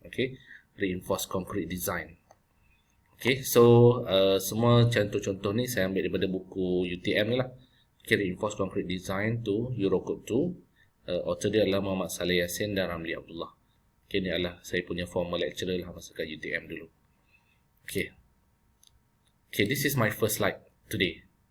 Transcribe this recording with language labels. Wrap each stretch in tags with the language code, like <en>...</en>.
<en>Okay, Reinforced Concrete Design.</en> <ms>Okay, so semua contoh-contoh ni saya ambil daripada buku UTM ni lah. Okay, Reinforced Concrete Design tu Eurocode 2. Author dia adalah Muhammad Saleh Yassin dan Ramli Abdullah. Okay, ni adalah saya punya former lecturer lah masa kat UTM dulu.</ms> <en>Okay. Okay, this is my first slide today.</en>